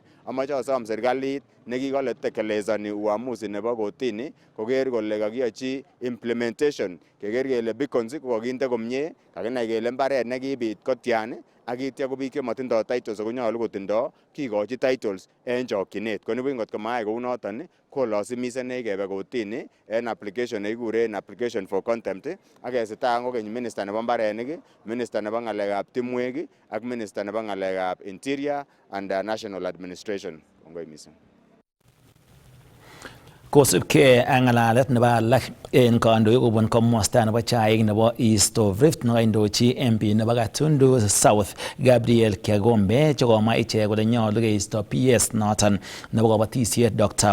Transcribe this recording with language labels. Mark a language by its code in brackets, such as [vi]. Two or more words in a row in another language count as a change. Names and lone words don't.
[kln] Amoche asom serikalit nekikole tekelezani uamuzi nebo kotini koker kole kakiyochi implementation, keker kele beacons kokakinde komie, kakinai kele mbaret nekibit kotian ak itya ko biik chemotindo titles konyolu kotindo kikochi titles en chokyinet. Ko nibuch ngot komayai kounoton kolazimisanech kebe kotini en application nekikuren [en] application for contempt [kln] ak kesita kokeny minister nebo mbarenik, minister nebo ng'alekab timwek ak minister nebo ng'alekab [en] interior and national administration. [kln] Kongoi missing. Kosubkei ak ng'alalet nebo alak en kandoik kobun komosta nebo chaik nebo East of Rift nekaindochi MP nebo Gatundu South Gabriel Kiagombe chekomwa ichek kole nyolu keisto PS noton nebo kabatisiet Dr.